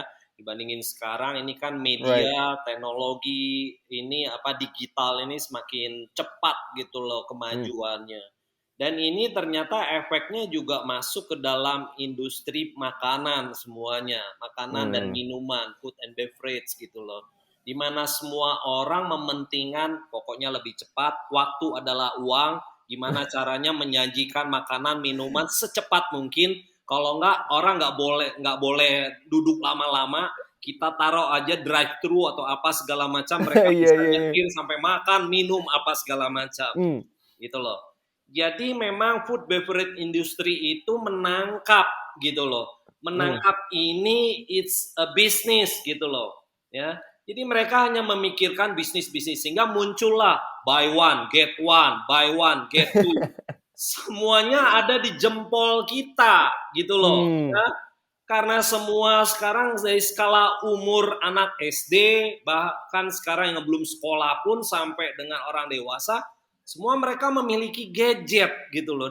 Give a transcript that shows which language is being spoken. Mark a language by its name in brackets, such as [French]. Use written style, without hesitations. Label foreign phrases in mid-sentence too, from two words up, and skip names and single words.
[Indonesian] Dibandingin sekarang ini kan media, teknologi ini digital ini semakin cepat gitu loh kemajuannya. Dan ini ternyata efeknya juga masuk ke dalam industri makanan semuanya. Makanan dan minuman, [English] food and beverage [Indonesian] gitu loh. Dimana semua orang mementingkan pokoknya lebih cepat, waktu adalah uang, gimana caranya menyajikan makanan, minuman secepat mungkin. Kalau enggak, orang nggak boleh duduk lama-lama, kita taruh aja [English] drive thru [Indonesian] atau apa segala macam, mereka bisa nyetir sampai makan, minum apa segala macam. Gitu loh. Jadi memang [English] food beverage industry [Indonesian] itu menangkap gitu loh. Menangkap ini [English] it's a business [Indonesian] gitu loh. Ya. Jadi mereka hanya memikirkan bisnis-bisnis sehingga muncullah [English] buy one get one, buy one get two. [Indonesian] Semuanya ada di jempol kita gitu loh. Ya. Karena semua sekarang dari skala umur anak SD, bahkan sekarang yang belum sekolah pun sampai dengan orang dewasa, semua mereka memiliki gadget gitu loh.